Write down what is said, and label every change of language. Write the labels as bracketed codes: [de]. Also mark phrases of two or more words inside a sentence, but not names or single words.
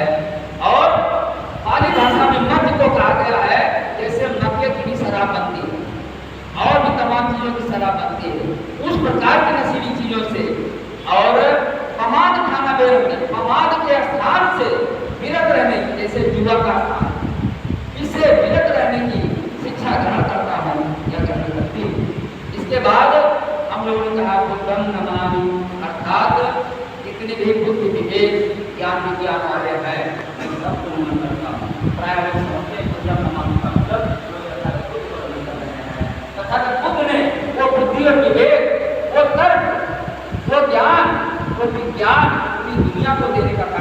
[hi] और पाली भाषा में मध्य को कहा गया है जैसे मक्के की भी शराब बनती है और भी तमाम चीजों की शराब बनती है, उस प्रकार की नशीली चीजों से। और [pi] प्रमाद खाना बेरमणि, [hi] प्रमाद के स्थान से विरत रहने की, जैसे जुआ का स्थान, इससे विरत रहने की शिक्षा ग्रहण करता हूँ या ग्रहण करती हूँ। इसके बाद हम लोगों ने कहा [pi] बुद्धं नमामि, [hi] अर्थात जितने भी बुद्धि विवेक ज्ञान विज्ञान वाले हैं मैं सबको नमन करता हूँ। प्राय लोग समझते हैं [pi] बुद्धं नमामि [hi] का मतलब तथागत बुद्ध ने वो बुद्धि और विवेक, वो तर्क, वो ज्ञान, वो विज्ञान पूरी दुनिया को देने